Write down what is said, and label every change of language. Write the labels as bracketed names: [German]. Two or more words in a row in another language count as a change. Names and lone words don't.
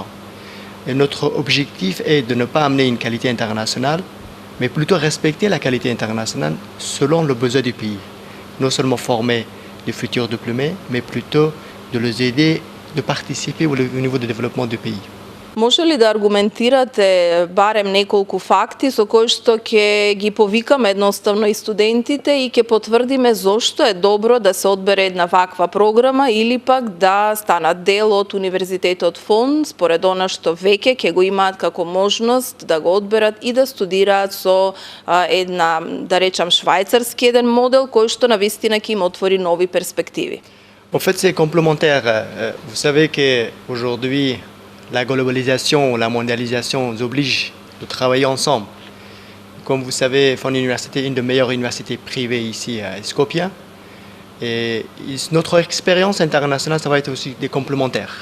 [French] Et notre objectif est de ne pas amener une qualité internationale, mais plutôt respecter la qualité internationale selon le besoin du pays. Non seulement former les futurs diplômés, mais plutôt de les aider de participer au niveau du développement du pays. [Macedonian] Може ли да аргументирате барем неколку факти со кои што ќе ги повикаме едноставно и студентите и ќе потврдиме зошто е добро да се одбере една ваква програма или пак да станат дел од Универзитетот ФОН според она што веќе ќе го имаат како можност да го одберат и да студираат со една, да речам, швајцарски еден модел кој што навистина ќе им отвори нови перспективи? [French] En fait, c'est complémentaire. Vous savez qu'aujourd'hui, la globalisation, la mondialisation nous oblige de travailler ensemble. Comme vous savez, FON Université est une des meilleures universités privées ici à Skopje. Et notre expérience internationale, ça va être aussi des complémentaires.